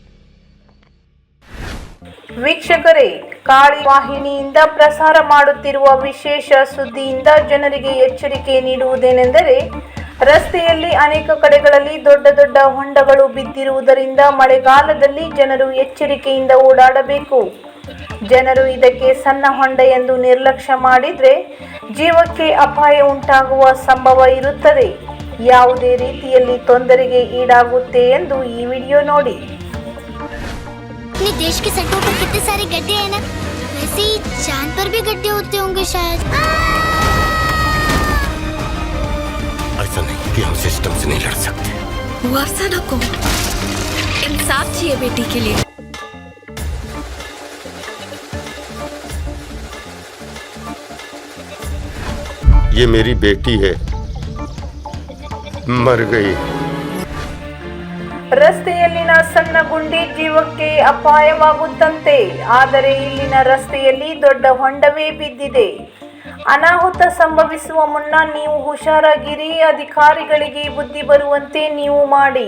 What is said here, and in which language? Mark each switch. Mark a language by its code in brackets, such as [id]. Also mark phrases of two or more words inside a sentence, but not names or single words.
[kn] ವೀಕ್ಷಕರೇ, ಕಾಳಿ ವಾಹಿನಿಯಿಂದ ಪ್ರಸಾರ ಮಾಡುತ್ತಿರುವ ವಿಶೇಷ ಸುದ್ದಿಯಿಂದ ಜನರಿಗೆ ಎಚ್ಚರಿಕೆ ನೀಡುವುದೇನೆಂದರೆ, ರಸ್ತೆಯಲ್ಲಿ ಅನೇಕ ಕಡೆಗಳಲ್ಲಿ ದೊಡ್ಡ ದೊಡ್ಡ ಹೊಂಡಗಳು ಬಿದ್ದಿರುವುದರಿಂದ ಮಳೆಗಾಲದಲ್ಲಿ ಜನರು ಎಚ್ಚರಿಕೆಯಿಂದ ಓಡಾಡಬೇಕು. ಜನರು ಇದಕ್ಕೆ ಸಣ್ಣ ಹೊಂಡ ಎಂದು ನಿರ್ಲಕ್ಷ್ಯ ಮಾಡಿದರೆ ಜೀವಕ್ಕೆ ಅಪಾಯ ಉಂಟಾಗುವ ಸಂಭವ ಇರುತ್ತದೆ. ಯಾವುದೇ ರೀತಿಯಲ್ಲಿ ತೊಂದರೆಗೆ ಈಡಾಗುತ್ತೆ ಎಂದು ಈ ವಿಡಿಯೋ ನೋಡಿ. [hi] अपने देश के सड़कों पर कितने सारे गड्ढे हैं ना, वैसे ही चांद पर भी गड्ढे होते होंगे शायद. ऐसा नहीं कि हम सिस्टम से नहीं लड़ सकते. वासना को इंसाफ चाहिए बेटी के लिए. ये मेरी बेटी है, मर गई. [kn] ರಸ್ತೆಯಲ್ಲಿನ ಸಣ್ಣ ಗುಂಡಿ ಜೀವಕ್ಕೆ ಅಪಾಯವಾಗುತ್ತಂತೆ. ಆದರೆ ಇಲ್ಲಿನ ರಸ್ತೆಯಲ್ಲಿ ದೊಡ್ಡ ಹೊಂಡವೇ ಬಿದ್ದಿದೆ. ಅನಾಹುತ ಸಂಭವಿಸುವ ಮುನ್ನ ನೀವು ಹುಷಾರಾಗಿರಿ. ಅಧಿಕಾರಿಗಳಿಗೆ ಬುದ್ಧಿ ಬರುವಂತೆ ನೀವು ಮಾಡಿ.